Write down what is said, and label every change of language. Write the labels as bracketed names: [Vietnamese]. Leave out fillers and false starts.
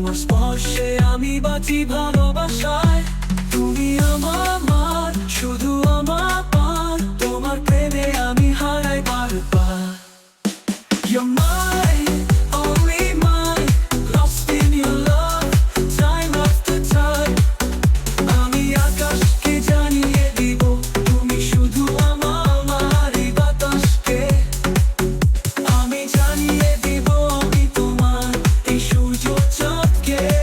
[Bangla] বসে আমি বাঁচি ভালোবাসায়। তুমি আমার, শুধু আমার, তোমার প্রেমে আমি হারাই বারবার। [English] You're mine, only mine, lost in your love, time after time. [Bangla] আমি আকাশকে জানিয়ে দিব, তুমি শুধু আমার এই বাতাসকে। আমি জানিয়ে দিব আমি তোমার এই সূর্য চাঁদকে।